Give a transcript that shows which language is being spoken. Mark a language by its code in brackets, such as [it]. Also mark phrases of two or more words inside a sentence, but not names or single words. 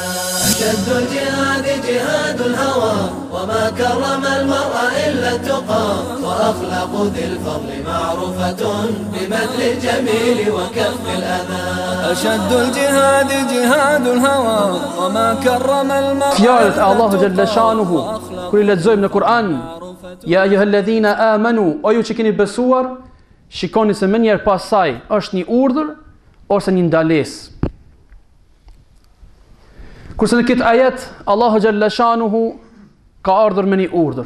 [ar] أشد الجهاد جهاد الهوى وما كرم المرء إلا التقى وأخلاق ذي الفضل معروفة ببذل الجميل وكف الأذى. أشد الجهاد جهاد الهوى وما كرم المرء. [sq] Fjalët e Allahu [ar] جل شأنه [sq] kur i lexojmë në Kur'an, [ar] يا أيها الذين آمنوا, [sq] o ju që keni besuar, shikoni se më njëherë pas saj është një urdhër ose një ndalesë. Kurse në këtë ajet Allahu [ar] جل شأنه [sq] ka ardhur me një urdhër.